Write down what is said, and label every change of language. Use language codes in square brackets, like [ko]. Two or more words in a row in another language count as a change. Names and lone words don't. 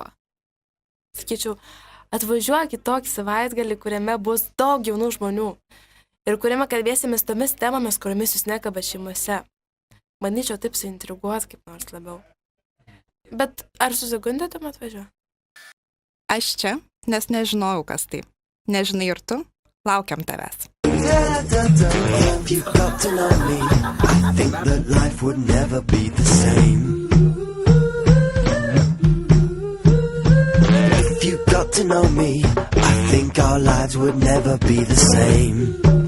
[lt] Sakyčiau, atvažiuok į tokį savaitgalį, kuriame bus daug jaunų žmonių ir kuriame kalbėsimės tomis temomis, kuriomis jūs nekaba šeimose. Manyčiau, taip suintriguos kaip nors labiau. Bet ar susigundėtum atvažiuoti? Aš čia, nes nežinojau, kas tai. Nežinai ir tu? Laukiam tavęs. [en] If you got to know me, I think that life would never be the same. If you got to know me, I think our lives would never be the same.